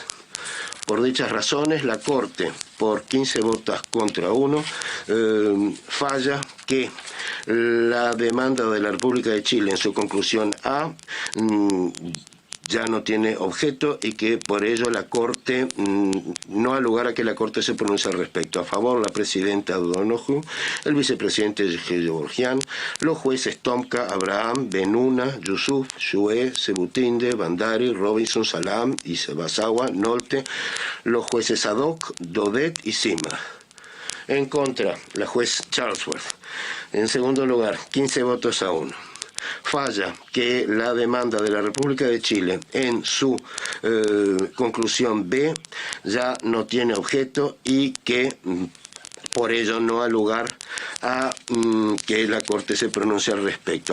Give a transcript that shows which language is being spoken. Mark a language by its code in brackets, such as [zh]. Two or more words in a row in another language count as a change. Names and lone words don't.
[es] Por dichas razones, la Corte, por 15 votos contra 1, falla que la demanda de la República de Chile en su conclusión A ya no tiene objeto y que por ello la Corte no ha lugar a que la Corte se pronuncie al respecto. A favor, la presidenta Donoghue, el vicepresidente Gevorgian, los jueces Tomka, Abraham, Benuna, Yusuf, Shue, Sebutinde, Bandari, Robinson, Salam, Ibasawa, Nolte, los jueces Sadok, Daudet y Sima. En contra, la juez Charlesworth. En segundo lugar, 15 votos a 1. Falla que la demanda de la República de Chile en su conclusión B ya no tiene objeto y que por ello no ha lugar a que la Corte se pronuncie al respecto.